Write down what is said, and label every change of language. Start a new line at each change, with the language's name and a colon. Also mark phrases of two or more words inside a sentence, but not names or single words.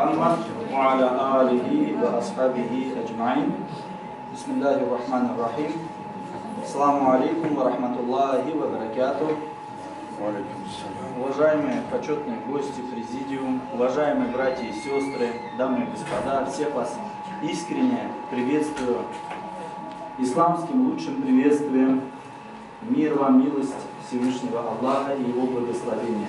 Arabic: محمد وعلى آله وأصحابه أجمعين. بسم الله الرحمن الرحيم. السلام عليكم ورحمة الله وبركاته.
Russian: Уважаемые почетные гости, президиум, уважаемые братья и сестры, дамы и господа, всех вас искренне приветствую исламским лучшим приветствием. Мир вам, милость Всевышнего Аллаха и Его благословения.